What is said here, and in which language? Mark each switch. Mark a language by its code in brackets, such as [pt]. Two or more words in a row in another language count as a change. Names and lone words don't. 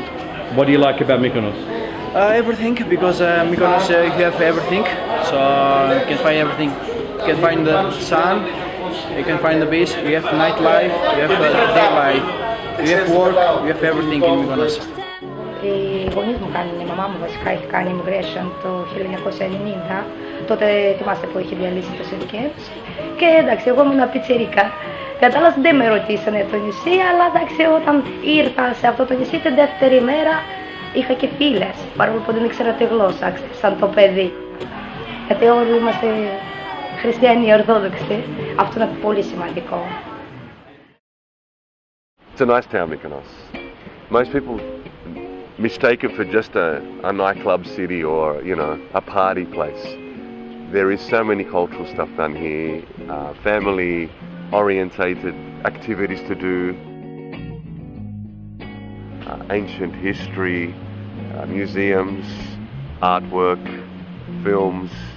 [en] What do you like about Mykonos? Everything, because Mykonos you have everything, so you can find everything. You can find the sun, you can find the beach, you have nightlife, you have day life, you have work, you have everything in Mykonos. [el] Οι γονείς μου κάνουν, η μαμά μου βασικά έχει κάνει immigration το 1990, τότε θυμάστε που είχε διαλύσει το συνοικίευση. Και εντάξει, εγώ ήμουν πιτσιρίκα. Κατάλαβα, δεν με ρωτήσανε το νησί, αλλά εντάξει, όταν ήρθα σε αυτό το νησί την δεύτερη μέρα είχα και φίλες, παρόλο που δεν ήξερα τη γλώσσα, σαν το παιδί. Γιατί όλοι είμαστε χριστιανοί ορθόδοξοι, αυτό είναι πολύ σημαντικό. [en] It's a nice town, Mykonos. Most people mistake it for just a nightclub city or, you know, a party place. There is so many cultural stuff done here, family-orientated activities to do, ancient history, museums, artwork, films.